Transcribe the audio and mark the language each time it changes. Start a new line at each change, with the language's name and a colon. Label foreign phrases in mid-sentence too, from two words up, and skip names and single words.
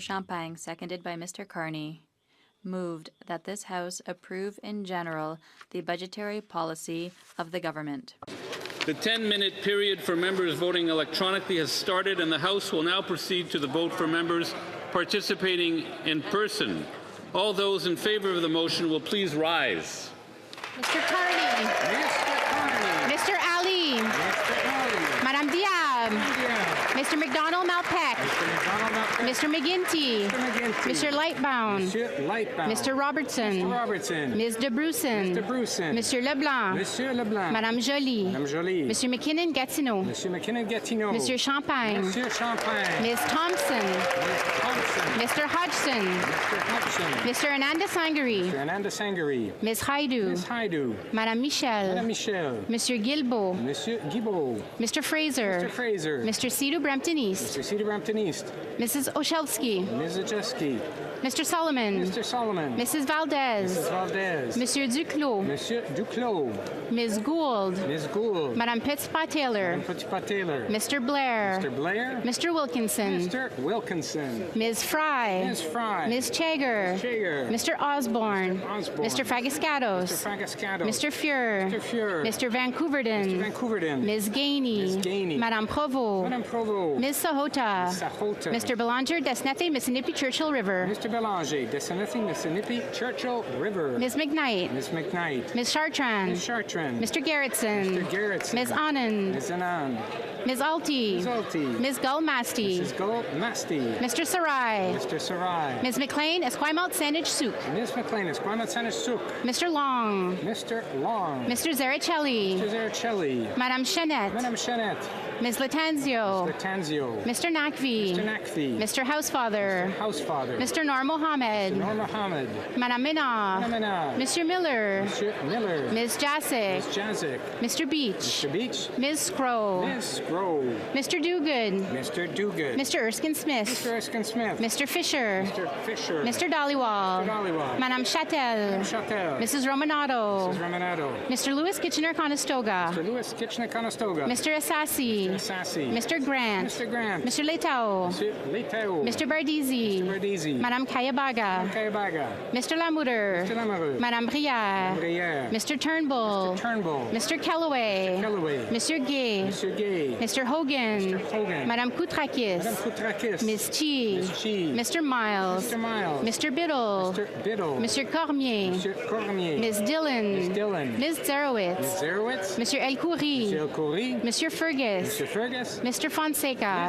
English: Champagne, seconded by Mr. Carney, moved that this House approve in general the budgetary policy of the government. The 10-minute period for members voting electronically has started, and the House will now proceed to the vote for members participating in person. All those in favor of the motion will please rise. Mr. Carney. Mr. Ali. Madam Diaz. Mr. McDonald Malpeck. Mr. McGinty. Mr. Lightbound. Mr. Robertson. Ms. DeBrussen. Monsieur Leblanc. Madame Joly. Monsieur McKinnon Gatineau. Monsieur Champagne. Ms. Thompson. Mr. Hodgson. Mr. Ananda Sangari. Ms. Haidu. Madame Michel. Monsieur Guilbeault. Mr. Fraser. Mr. Sidhu Brampton East. Mrs. Oshelski. Mr. Solomon. Mrs. Valdez. Monsieur Duclos. Ms. Gould. Madame Petitpas-Taylor. Mr. Blair. Mr. Wilkinson. Ms. Fry. Ms. Chager. Mr. Osborne. Mr. Fagascatos. Mr. Fuhr. Mr. Vancouverden. Ms. Gainey. Madame Provost. Ms. Sahota. Mr. Belanger, Desnethe, Mississippi Churchill River. Mr. Belanger, Desnethe, Mississippi Churchill River. Ms. McKnight. Ms. Chartrand. Mr. Gerritsen. Ms. Anand. Ms. Alty. Ms. Gullmasty. Mr. Sarai. Ms. McLean, Esquimalt Saanich Suk. Mr. Long. Mr. Zericelli. Madame Chanette. Ms. Latanzio. Mr. Nakvi. Mr. Housefather. Mr. Noor Mohammed. Madame Minna. Monsieur Miller. Ms. Jasic. Mr. Beach. Ms. Scrow. Mr. Duguid. Mr. Erskine Smith. Mr. Fisher. Mr. Dhaliwal. Madame Chattel. Mrs. Romanato. Mr. Lewis Kitchener-Conestoga. Mr. Assassi. Mr. Grant. Mr. Letao. Mr. Bardisi. Madame Kayabaga. Mr. Lamoureux. Madame Brière. Mr. Turnbull. Mr. Kellaway. Mr. Gay. Mr. Hogan. Madame Koutrakis. Ms. Chi. Mr. Miles. Mr. Biddle. Mr. Cormier. Ms. Dillon. Ms. Zerowitz. Mr. El Khoury. Mr. Fergus. Mr. Fonseca.